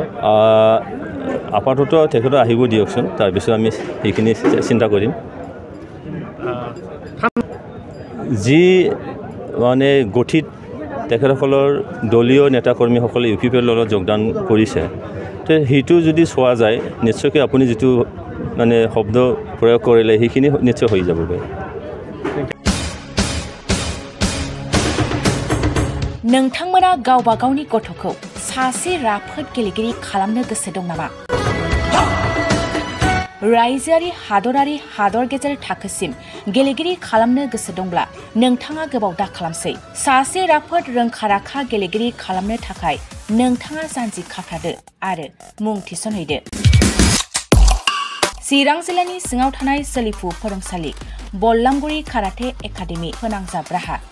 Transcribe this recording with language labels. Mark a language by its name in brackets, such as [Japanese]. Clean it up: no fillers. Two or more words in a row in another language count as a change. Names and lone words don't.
[Assamese] আপাতত তেখেতে আহিব দিয়কচোন তাৰপিছত আমি সেইখিনি চিন্তা কৰিম যি মানে গঠিত তেখেতসকলৰ দলীয় নেতাকৰ্মীসকলে UPPL লগত যোগদান কৰিছে তো সেইটো যদি চোৱা যায় নিশ্চয়কৈ আপুনি যিটো মানে শব্দ প্ৰয়োগ কৰিলে সেইখিনি নিশ্চয় হৈ যাবগৈ [Bodo] नोंथांमोना गावबा गावनि गथ'खौ सासे राफोद गेलेगिरि खालामनो गोसो दं नामा? रायजोआरि हादरारि हादर गेजेर थाखोसिम गेलेगिरि खालामनो गोसो दंब्ला नोंथाङा गोबाव दा खालामसै सासे राफोद रोंखा-राखा गेलेगिरि खालामनो थाखाय नोंथाङा जानजि खाफ्रादो आरो मुं थिसनहैदो चिरां जिल्लानि सिङाव थानाय सोलिफु फोरोंसालि बल्लामगुरि काराटे एकाडेमि फोनांजाब राहा